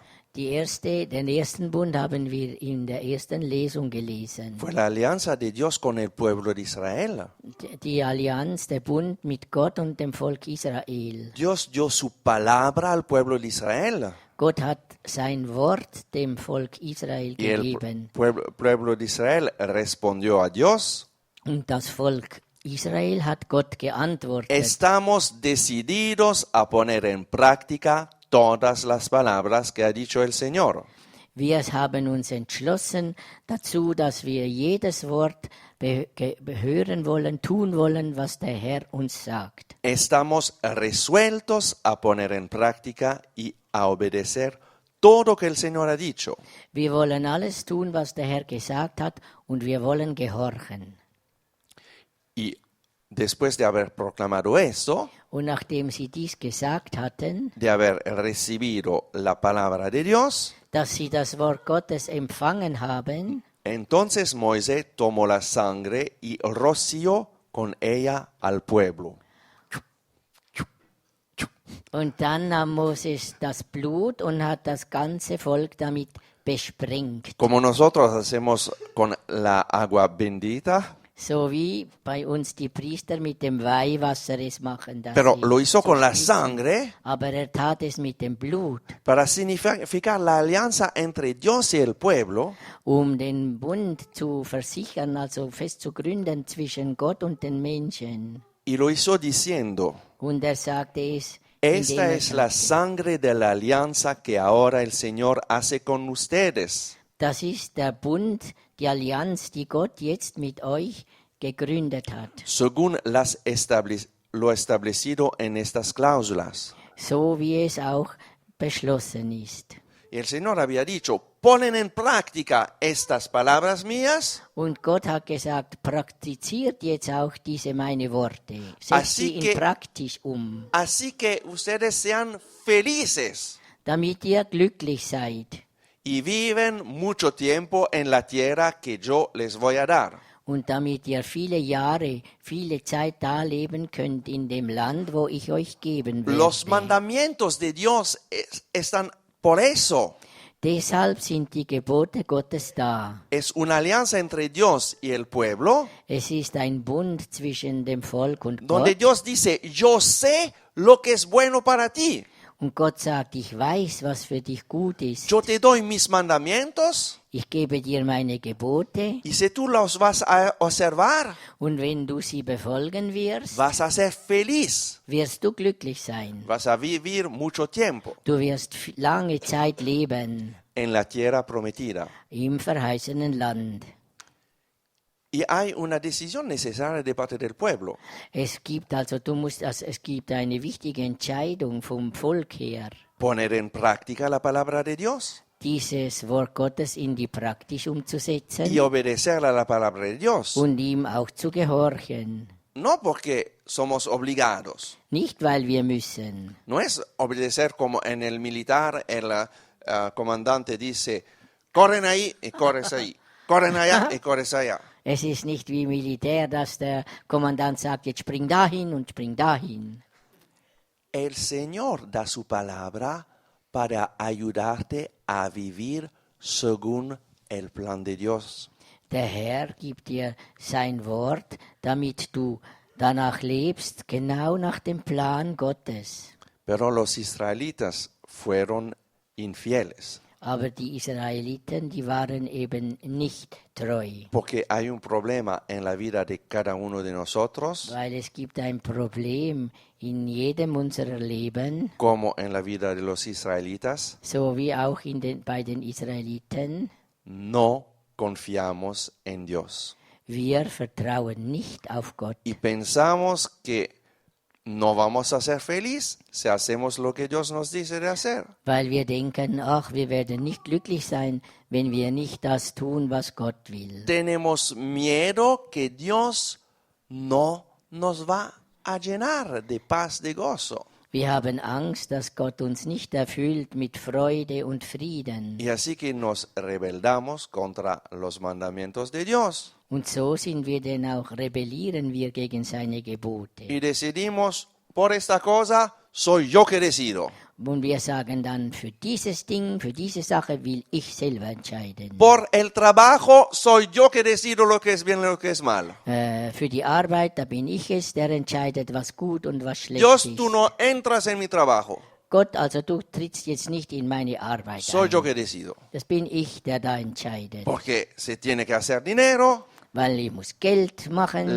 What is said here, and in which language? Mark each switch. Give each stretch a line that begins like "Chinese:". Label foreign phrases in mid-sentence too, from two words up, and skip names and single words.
German: Den ersten Bund haben wir in der ersten Lesung gelesen.
Spanish: Fue la alianza de Dios con el pueblo de Israel.
German: Die Allianz, der Bund mit Gott und dem Volk Israel.
Spanish: Dios dio su palabra al pueblo de Israel.
German: Gott hat sein Wort dem Volk Israel
Spanish: Y el
German: gegeben.
Spanish: pueblo de Israel respondió a Dios.
German: Und das Volk Israel hat Gott geantwortet.
Spanish: Estamos decididos a poner en práctica todas las palabras que ha dicho el Señor.
German: Wir haben uns entschlossen dazu, dass wir jedes Wort hören wollen, tun wollen, was der Herr uns sagt.
Spanish: Estamos resueltos a poner en práctica y a obedecer todo que el Señor ha dicho.
German: Wir wollen alles tun, was der Herr gesagt hat, und wir wollen gehorchen.
Spanish: Y después de haber proclamado esto,
German: Und nachdem sie dies gesagt hatten,
Spanish: de haber recibido la palabra de Dios,
German: dass sie das Wort Gottes empfangen haben,
Spanish: entonces Moisés tomó la sangre y roció con ella al pueblo.
German: und dann nahm Moses das Blut und hat das ganze Volk damit besprengt.
Spanish: Como nosotros hacemos con la agua bendita,
German: So wie bei uns die Priester mit dem Weihwasser es machen. dass
Spanish: pero
German: sie
Spanish: lo hizo
German: so
Spanish: con la
German: spritzen.
Spanish: sangre
German: Aber tat es mit dem Blut,
Spanish: para significar la alianza entre Dios y el pueblo,
German: den Bund zu versichern, also fest zu gründen zwischen Gott und den Menschen.
Spanish: y lo hizo diciendo,
German: Und sagte es,
Spanish: esta es la sangre de la alianza que ahora el Señor hace con ustedes.
German: das ist der Bund, die Allianz, die Gott jetzt mit euch gegründet hat.
Spanish: Según lo establecido en estas cláusulas.
German: So wie es auch beschlossen ist.
Spanish: Y el Señor había dicho, ponen en práctica estas palabras mías,
German: Und Gott hat gesagt, praktiziert jetzt auch diese meine Worte. Setzt
Spanish: Así
German: sie in praktisch
Spanish: así que ustedes sean felices
German: damit ihr glücklich seid
Spanish: y viven mucho tiempo en la tierra que yo les voy a dar.
German: und damit ihr viele Jahre, viele Zeit da leben könnt in dem Land, wo ich euch geben werde.
Spanish: Los mandamientos de Dios están por eso.
German: Deshalb sind die Gebote Gottes da.
Spanish: Es una alianza entre Dios y el pueblo,
German: Es ist ein Bund zwischen dem Volk und
Spanish: donde
German: Gott.
Spanish: Dios dice, yo sé lo que es bueno para ti.
German: Und Gott sagt, ich weiß, was für dich gut ist.
Spanish: Yo te doy mis mandamientos
German: Ich gebe dir meine Gebote
Spanish: y si tú los vas a observar,
German: und wenn du sie befolgen wirst,
Spanish: vas a ser feliz,
German: wirst du glücklich sein.
Spanish: vas a vivir mucho tiempo
German: Du wirst lange Zeit leben
Spanish: en la tierra prometida.
German: im verheißenen Land.
Spanish: Y hay una decisión necesaria de parte del pueblo.
German: Es gibt es gibt eine wichtige Entscheidung vom Volk her,
Spanish: Poner en práctica la palabra de Dios
German: dieses Wort Gottes in die Praxis umzusetzen
Spanish: y obedecer a la palabra de Dios.
German: und ihm auch zu gehorchen.
Spanish: No porque somos obligados.
German: Nicht, weil wir müssen.
Spanish: No es obedecer como en el militar, el comandante dice, corren ahí y corres ahí. Corren allá y corres allá.
German: Es ist nicht wie Militär, dass der Kommandant sagt, jetzt spring dahin und spring dahin.
Spanish: El Señor da su palabra para ayudarte a vivir según el plan de Dios.
German: Der Herr gibt dir sein Wort, damit du danach lebst, genau nach dem Plan Gottes.
Spanish: Pero los israelitas fueron infieles,
German: Aber die Israeliten, die waren eben nicht treu,
Spanish: porque hay un problema en la vida de cada uno de nosotros,
German: weil es gibt ein Problem in jedem unserer Leben,
Spanish: como en la vida de los israelitas.
German: so wie auch bei den Israeliten.
Spanish: No confiamos en Dios
German: Wir vertrauen nicht auf Gott.
Spanish: y pensamos que no vamos a ser felices si hacemos lo que Dios nos dice de hacer.
German: Weil wir denken, ach, wir werden nicht glücklich sein, wenn wir nicht das tun, was Gott will.
Spanish: Tenemos miedo que Dios no nos va a llenar de paz, de gozo.
German: Wir haben Angst, dass Gott uns nicht erfüllt mit Freude und Frieden.
Spanish: Y así que nos rebeldamos contra los mandamientos de Dios
German: Und so sind wir denn auch, rebellieren wir gegen seine Gebote.
Spanish: y decidimos, por esta cosa soy yo que decido.
German: Und wir sagen dann, für dieses Ding, für diese Sache will ich selber entscheiden.
Spanish: Por el trabajo soy yo que decido lo que es bien y lo que es mal.
German: Für die Arbeit, da bin ich es, der entscheidet, was gut und was schlecht
Spanish: Dios,
German: ist.
Spanish: tú no entras en mi trabajo.
German: Gott, also du trittst jetzt nicht in meine Arbeit
Spanish: Soy yo
German: ein.
Spanish: que decido.
German: Das bin ich, der da entscheidet.
Spanish: Porque se tiene que hacer dinero,
German: Weil ich muss Geld machen.